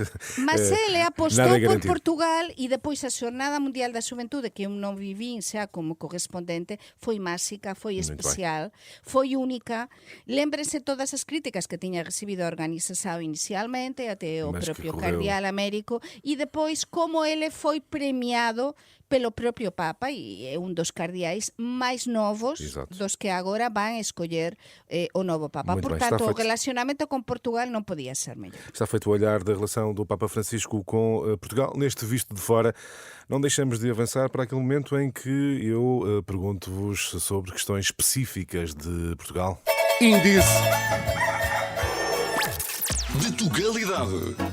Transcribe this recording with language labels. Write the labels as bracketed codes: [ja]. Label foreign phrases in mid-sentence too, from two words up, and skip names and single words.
[pt] Mas ele apostou por Portugal e depois a Jornada Mundial da Juventude, que eu não vivi xa como correspondente, foi máxica, foi especial, foi única. Lembre-se todas as críticas [gl] que tiña recibido a organização inicialmente, até o próprio Cardeal Américo, e depois como ele foi premiado pelo próprio Papa e é un dos cardeais máis novos dos que agora van a escoller o novo Papa. [pt] Muito [gl] portanto, o relacionamento con Portugal non podía ser mellor. [pt] Está feito o olhar da relação do Papa Francisco com Portugal. Neste Visto de Fora, não deixamos de avançar para aquele momento em que eu pergunto-vos sobre questões específicas de Portugal. Índice de Tugalidade.